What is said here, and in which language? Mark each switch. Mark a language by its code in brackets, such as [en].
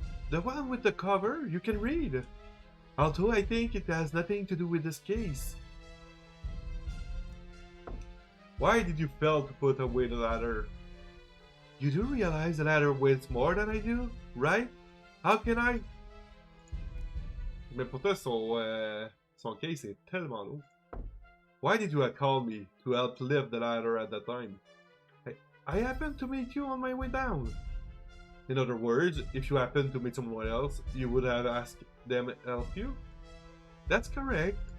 [en] The one with the cover you can read. Although I think it has nothing to do with this case. Why did you fail to put away the ladder? You do realize the ladder weighs more than I do, right? How can I? [fr] Mais pourtant son case est tellement lourd. [en] Why did you call me to help lift the ladder at that time? I happened to meet you on my way down. In other words, if you happened to meet someone else, you would have asked them to help you? That's correct.